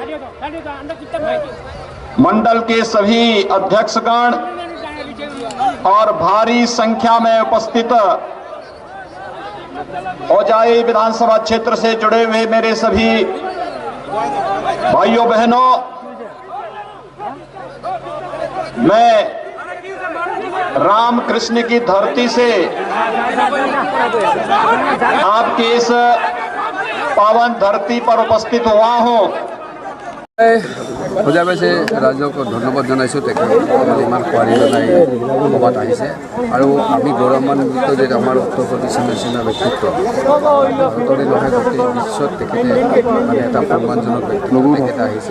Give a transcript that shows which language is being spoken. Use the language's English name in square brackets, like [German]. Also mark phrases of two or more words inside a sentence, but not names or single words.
[Hindi] मंडल के सभी अध्यक्षगण और भारी संख्या में उपस्थित होजाई विधानसभा क्षेत्र से जुड़े हुए मेरे सभी भाइयों बहनों, मैं रामकृष्ण की धरती से आपकी इस पावन धरती पर उपस्थित हुआ हूं। [Assamese] সজাবেছে ৰাইজক ধন্যবাদ জনাইছোঁ। তেখেতসকলে ইমান সঁহাৰি জনাই সভাত আহিছে আৰু আমি গৌৰৱান্বিত যে আমাৰ উত্তৰ প্ৰদেশৰ নিচিনা ব্যক্তিত্ব ভাৰতৰে নহয় গোটেই বিশ্বত তেখেতে মানে এটা সন্মানজনক ব্যক্তিত্ব তেখেতে আহিছে।